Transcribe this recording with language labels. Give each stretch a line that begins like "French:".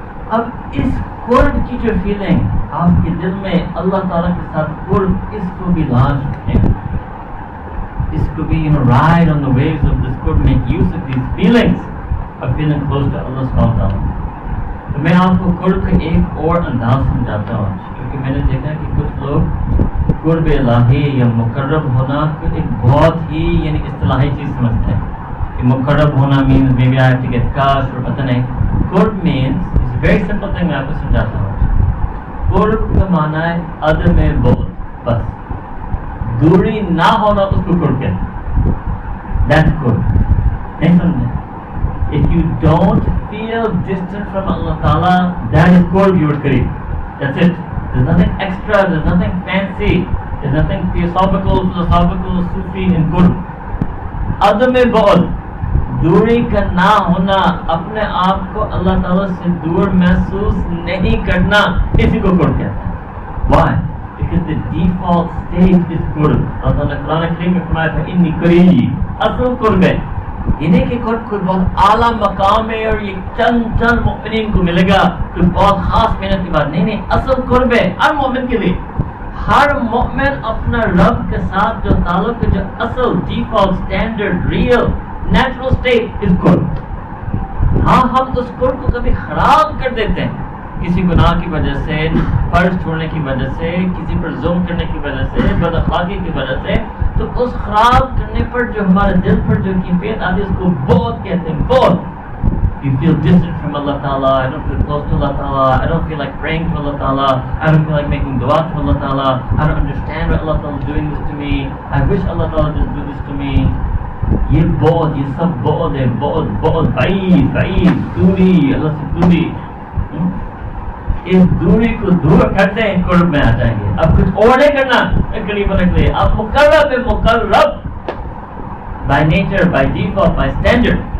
Urdu: اب اس قرب کی جو فیلنگ آپ کے دل میں اللہ تعالیٰ کے ساتھ قرب, اس کو بھی لاز رکھیں, اس کو بھی
English: ride on the waves of this qurb, make use of these feelings of feeling close to Allah subhanahu wa ta'ala.
Urdu: تو میں آپ کو قرب کا ایک اور انداز سمجھاتا ہوں, کیونکہ میں نے دیکھا کہ کچھ لوگ قرب الہی یا مقرب ہونا کو ایک بہت ہی یعنی اصطلاحی چیز سمجھتے ہیں. کہ مقرب ہونا
English: means maybe I have to get cash
Urdu: اور پتہ نہیں. قرب
English: means it's a very simple thing,
Urdu: میں آپ کو سمجھاتا ہوں. قرب کا معنی ہے عدم بعد, بس دوری نہ ہونا, اس کو قرب کہتے ہیں.
English: That's قرب.
Urdu: نہیں سمجھے؟
English: If you don't feel distant from Allah Ta'ala, that is qurb, you are قریب. That's it. There's nothing extra, there's nothing fancy, there's nothing philosophical, Sufi in qurb.
Urdu: عدم بعد, دوری کا نہ ہونا, اپنے آپ کو اللہ تعالیٰ سے دور محسوس نہیں کرنا, اسی کو قرب کہتے ہیں.
English: Why? Because the default state is قرب.
Urdu: اللہ تعالیٰ نے قرآن کریم میں فرمایا تھا انی قریب, اصل قرب ہے. یہ نہیں کہ قرب کوئی بہت اعلیٰ مقام ہے اور یہ چند مؤمنین کو ملے گا کوئی بہت خاص محنت کی بات نہیں. اصل قرب ہے ہر مومن کے لیے. ہر مومن اپنا رب کے ساتھ جو تعلق ہے, جو اصل default standard real natural state is قرب. ہاں ہم اس قرب کو کبھی خراب کر دیتے ہیں کسی گناہ کی وجہ سے, فرض چھوڑنے کی وجہ سے, کسی پر ظلم کرنے کی وجہ سے, بد اخلاقی کی وجہ سے. تو اس خراب کرنے پر جو ہمارے دل پر جو کیفیت آتی ہے اس کو بہت کہتے ہیں, بہت.
English: You feel distant from Allah Ta'ala, I don't feel close to Allah Ta'ala, I don't feel like praying to Allah Ta'ala, I don't feel like making dua to Allah Ta'ala, I don't understand why Allah Ta'ala is doing this to me, I wish Allah Ta'ala didn't do this to me.
Urdu: یہ بہت, یہ سب بہت ہے, بہت بعید دوری اللہ سے دوری. اس دوری کو دور کرتے ہیں قرب میں آ جائیں گے. اب کچھ اور نہیں کرنا قریب ہونے کے لیے, آپ مقرب by nature, by default, by standard.